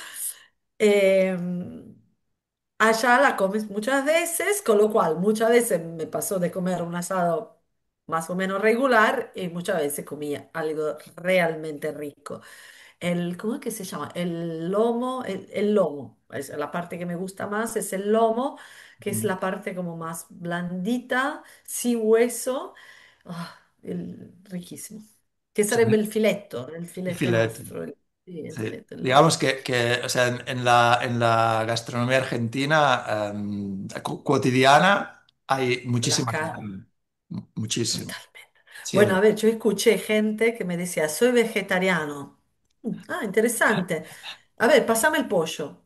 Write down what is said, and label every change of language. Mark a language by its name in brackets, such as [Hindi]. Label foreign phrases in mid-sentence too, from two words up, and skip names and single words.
[Spanish] Em, Allá la comes muchas veces, con lo cual muchas veces me pasó de comer un asado más o menos regular y muchas veces comía algo realmente rico. ¿Cómo es que se llama? El lomo, el lomo. La parte que me gusta más es el lomo, que es Mm. la parte como más blandita, sin hueso. Riquísimo. Que Sí, [Italian] sarebbe il [Spanish] el [Italian] filetto [Spanish] filete. [Italian] nostro. Sì, il [Spanish] Sí. [Italian] filetto, [Spanish] Digamos o sea, en la gastronomía argentina cotidiana hay la muchísima carne. carne. Muchísimo. Totalmente. Bueno, a Siempre. ver, yo escuché gente que me decía, soy vegetariano. Interesante. A ver, pásame el pollo.